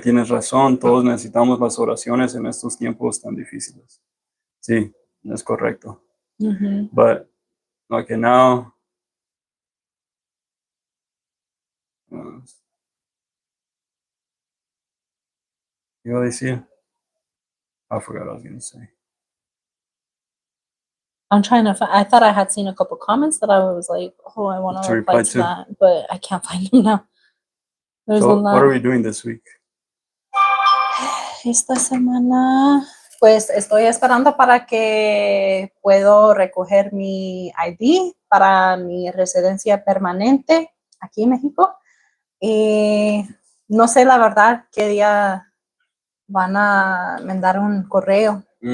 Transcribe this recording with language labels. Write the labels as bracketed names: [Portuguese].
[Spanish] Tienes razón, todos necesitamos las oraciones en estos tiempos tan difíciles. Sí, es correcto. [English] But, okay, now, [Spanish] ¿qué iba a decir? [English] I forgot what I was going to say. I'm trying to find, I thought I had seen a couple comments that I was like, oh, I want to reply to that, but I can't find them now. There's So, a lot. what are we doing this week? [Spanish] Esta semana, pues estoy esperando para que puedo recoger mi ID para mi residencia permanente aquí en México. Y no sé la verdad qué día van a mandar un correo.